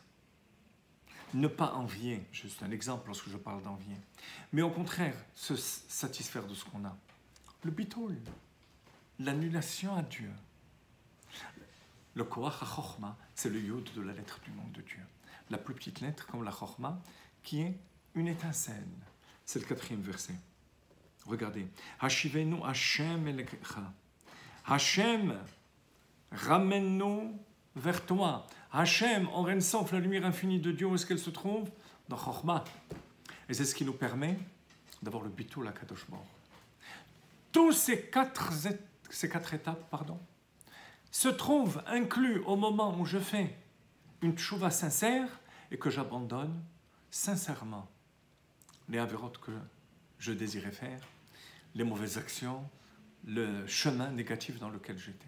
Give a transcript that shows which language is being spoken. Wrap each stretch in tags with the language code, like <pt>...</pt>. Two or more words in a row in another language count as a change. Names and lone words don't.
<fr>Ne pas envier, juste un exemple lorsque je parle d'envier, mais au contraire, se satisfaire de ce qu'on a. Le bitol, l'annulation à Dieu. Le</fr> <he>כוח החכמה,</he> <fr>c'est le yod de la lettre du nom de Dieu. La plus petite lettre, comme la chochma, qui est une étincelle. C'est le quatrième verset. Regardez.</fr> <he>השיבנו השם אליך.</he> <fr>Hashem, ramène-nous vers toi. Hashem, en Rensof, la lumière infinie de Dieu, où est-ce qu'elle se trouve? Dans Chochma. Et c'est ce qui nous permet d'avoir le</fr> <he>ביטול הקדוש ברוך הוא.</he> <fr>Tous ces quatre étapes, se trouvent inclus au moment où je fais une tchouva sincère et que j'abandonne sincèrement les avérotes que je désirais faire, les mauvaises actions, le chemin négatif dans lequel j'étais.</fr>